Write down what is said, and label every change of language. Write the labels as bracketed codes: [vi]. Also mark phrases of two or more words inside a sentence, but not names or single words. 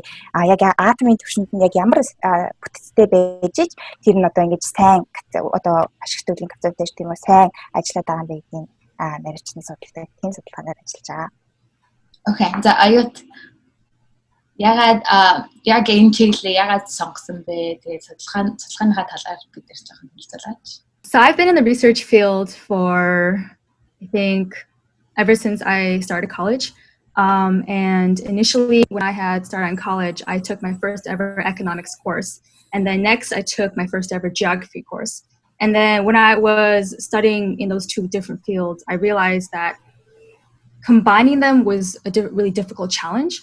[mn] Яг атомын түвшинд нь яг ямар бүтцтэй байж ич тэр нь одоо ингэж сайн одоо ашигт үеийн каталист тийм үү сайн ажиллаад байгаа юм бэ гэдгийг нарийнчны судалдаг. Тийм судалгаанаар ажиллаж байгаа. Okay, за Oyut ягаад яг энэ чиглэлээ ягаад сонгосон бэ? Тэгээд судалгааныхаа талаар бид нэр жоохон хэлцүүлээч. [en] So I've been in the research field for I think ever since I started college. And initially when I had started in college, I took my first ever economics course. And then next I took my first ever geography course. And then when I was studying in those two different fields, I realized that combining them was a really difficult challenge.